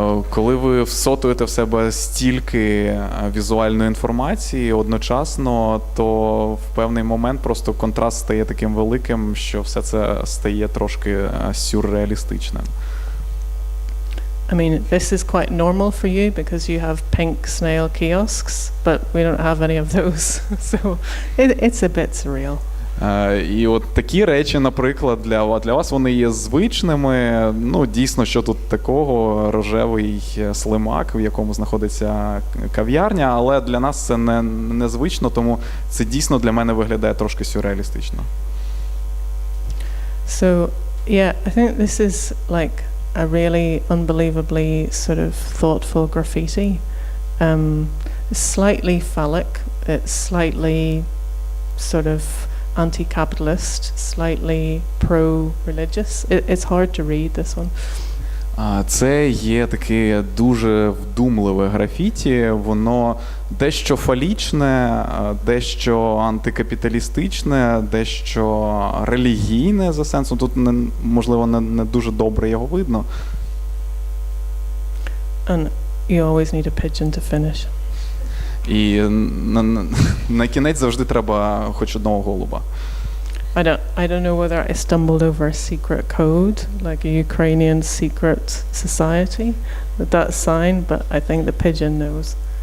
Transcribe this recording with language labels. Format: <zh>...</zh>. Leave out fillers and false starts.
<uk>Коли ви всотуєте в себе стільки візуальної інформації одночасно, то в певний момент просто контраст стає таким великим, що все це стає трошки сюрреалістичним.</uk> <en>I mean, this is quite normal for you because you have pink snail kiosks, but we don't have any of those, so it's a bit surreal.</en> <uk>І от такі речі, наприклад, для вас вони є звичними. Ну, дійсно, що тут такого, рожевий слимак, в якому знаходиться кав'ярня, але для нас це незвично, тому це дійсно для мене виглядає трошки сюрреалістично.</uk> <en>So, yeah, I think this is like a really unbelievably sort of thoughtful graffiti. It's slightly phallic, it's slightly sort of anti-capitalist, slightly pro-religious. It's hard to read, this one.</en> <uk>Це є таке дуже вдумливе графіті, воно дещо фалічне, дещо антикапіталістичне, дещо релігійне за сенсом. Тут, можливо, не дуже добре його видно.</uk> <en>And you always need a pigeon to finish.</en> <uk>І на кінець завжди треба хоч одного голуба.</uk> <en>I don't know whether I stumbled over a secret code, like a Ukrainian secret society with that sign, but I think the pigeon knows.</en>